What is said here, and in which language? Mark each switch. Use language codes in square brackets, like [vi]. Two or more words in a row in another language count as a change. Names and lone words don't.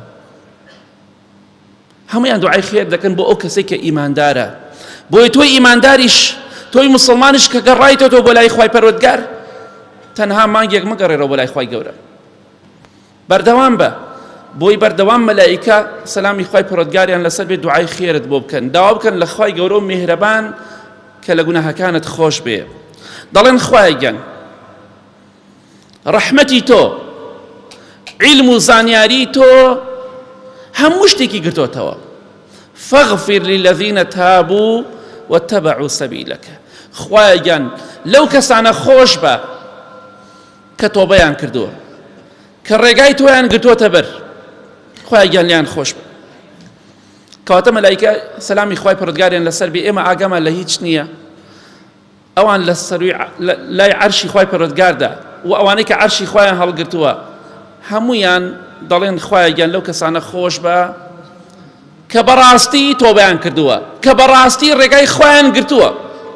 [ckb] هەمویان دوعای خێر دەکەن بۆ ئەو کەسێک کە ئیماندارە بۆی تۆی ئیمانداریش تۆی مسلمانیش کە گەڕایتەوە بۆ لای خوای پەروەردگار تەنها مانگێک مەگەڕێرەوە بۆ لای خوای گەورە بەردەوام بە بۆی بەردەوام مەلایکە سەلامی خوای پەروەردگاریان لەسەر بێ دوعای خێرت بۆ بکەن داوا بکەن لە خوای گەورە و میهرەبان کە لە گوناهەکانت خۆش بێ دەڵێن خوایەگیان ڕەحمەتی تۆ علم و زانیاری تۆ هەموو شتێکی گرتوتەوە [ar] فاغفر للذين تابوا واتبعوا سبيلك [ckb] خوایەگیان لەو کەسانە خۆش بە کە تۆبەیان کردووە کە ڕێگای تۆیان گرتووەتە بەر خوایەگیان لیان خۆش بە کەواتە مەلایکە سەلامی خوای پەروەردگاریان لەسەر بێ ئێمە ئاگامان لە هیچ نییە ئەوان لە سەروی لای عەرشی خوای پەروەردگاردا و ئەوانەی کە عەرشی خوایان هەڵگرتووە هەمویان دەڵێن خوایەگیان لەو کەسانە خۆش بە کە بەڕاستی تۆبەیان کردووە کە بەڕاستی ڕێگای خوایان گرتووە